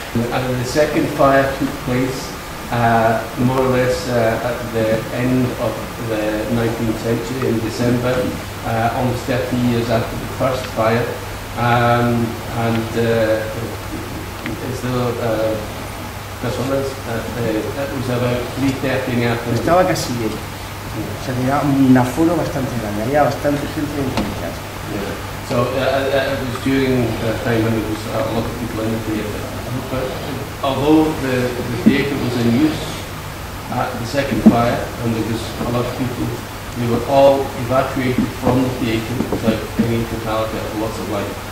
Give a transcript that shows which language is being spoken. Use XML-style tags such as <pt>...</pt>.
<en>And the second fire took place more or less at the end of the 19th century in December, almost 30 years after the first fire. And as though personas, it was about 3:30 in the afternoon.</en> <es>Estaba casi lleno. O sea, tenía un aforo bastante grande, había bastante gente en el teatro.</es> <en>Yeah. So it was during the time when there was a lot of people in the theatre. But although the theatre was in use at the second fire, and there was a lot of people, they were all evacuated from the theatre without any fatality or loss of life.</en>